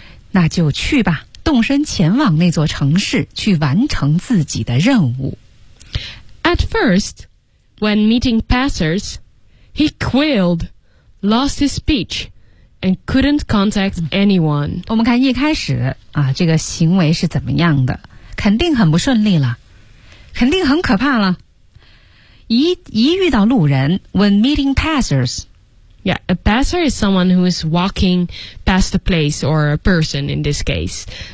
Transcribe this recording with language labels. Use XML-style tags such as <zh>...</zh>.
<zh>那就去吧，动身前往那座城市，去完成自己的任务。</zh> <en>At first, when meeting passers, he quailed, lost his speech, and couldn't contact anyone.</en> <zh>我们看一开始啊，这个行为是怎么样的？肯定很不顺利了，肯定很可怕了。一遇到路人 ，</zh> <en>when meeting passers. Yeah, a passer is someone who is walking past a place or a person in this case.</en>